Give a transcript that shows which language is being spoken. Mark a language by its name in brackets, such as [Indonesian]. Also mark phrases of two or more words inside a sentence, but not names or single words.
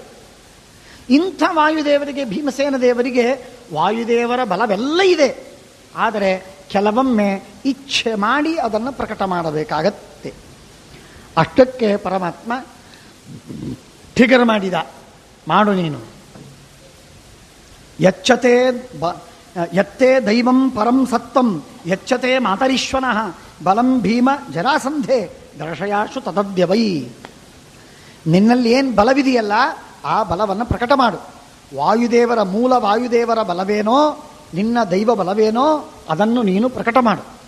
[Kannada] ಇಂಥ ವಾಯುದೇವರಿಗೆ, ಭೀಮಸೇನ ದೇವರಿಗೆ ವಾಯುದೇವರ ಬಲವೆಲ್ಲ ಇದೆ. ಆದರೆ ಕೆಲವೊಮ್ಮೆ ಇಚ್ಛೆ ಮಾಡಿ ಅದನ್ನು ಪ್ರಕಟ ಮಾಡಬೇಕಾಗತ್ತೆ. ಅಷ್ಟಕ್ಕೆ ಪರಮಾತ್ಮ ಟ್ರಿಗರ್ ಮಾಡಿದ, ಮಾಡು ನೀನು. [Sanskrit] ಯತ್ತೇ ದೈವಂ ಪರಂ ಸತ್ವಂ ಯಚ್ಚತೆ ಮಾತರೀಶ್ವನಃ ಬಲಂ ಭೀಮ ಜರಾಸಂಧೆ ದರ್ಶಯಾಶು ತದದ್ಯವೈ. [Kannada] ನಿನ್ನಲ್ಲಿ ಏನು ಬಲವಿದೆಯಲ್ಲ ಆ ಬಲವನ್ನು ಪ್ರಕಟ ಮಾಡು. ವಾಯುದೇವರ ಮೂಲ ವಾಯುದೇವರ ಬಲವೇನೋ, ನಿನ್ನ ದೈವ ಬಲವೇನೋ ಅದನ್ನು ನೀನು ಪ್ರಕಟ ಮಾಡು.